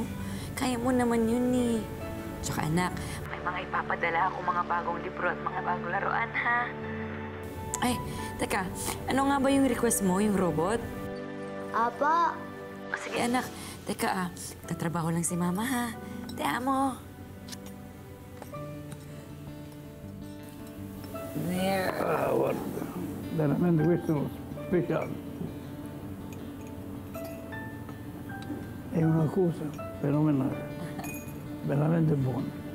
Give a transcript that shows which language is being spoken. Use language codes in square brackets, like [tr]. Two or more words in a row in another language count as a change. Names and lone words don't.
[tl] Kaya mo naman yun, eh. Tsaka anak, may mga ipapadala ako mga bagong libro at mga bagong laruan, ha? Ay, teka, ano nga ba yung request mo, yung robot? Apa. Sige, anak. Teka, tatrabaho lang si Mama, ha? [es] Te amo. There. [it] Guarda, veramente questo è speciale. È una cosa fenomenale, veramente buona.